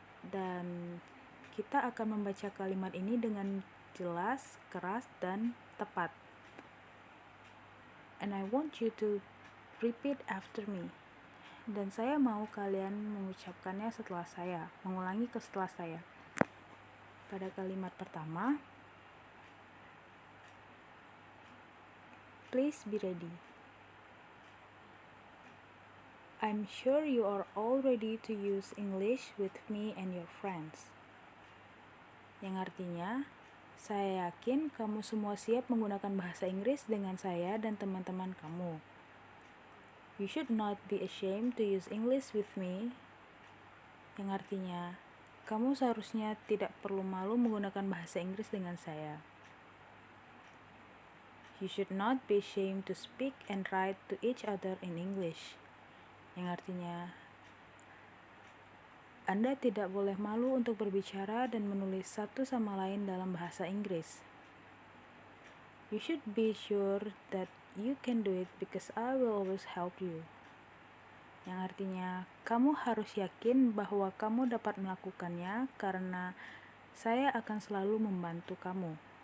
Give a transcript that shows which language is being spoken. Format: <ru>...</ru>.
<id>Dan kita akan membaca kalimat ini dengan jelas, keras, dan tepat.</id> <en>And I want you to repeat after me.</en> <id>Dan saya mau kalian mengucapkannya setelah saya, mengulangi setelah saya. Pada kalimat pertama,</id> <en>please be ready. I'm sure you are all ready to use English with me and your friends.</en> <id>Yang artinya, saya yakin kamu semua siap menggunakan bahasa Inggris dengan saya dan teman-teman kamu.</id> <en>You should not be ashamed to use English with me.</en> <id>Yang artinya, kamu seharusnya tidak perlu malu menggunakan bahasa Inggris dengan saya.</id> <en>You should not be ashamed to speak and write to each other in English.</en> <id>Yang artinya, Anda tidak boleh malu untuk berbicara dan menulis satu sama lain dalam bahasa Inggris.</id> <en>You should be sure that you can do it because I will always help you.</en> <id>Yang artinya, kamu harus yakin bahwa kamu dapat melakukannya karena saya akan selalu membantu kamu.</id>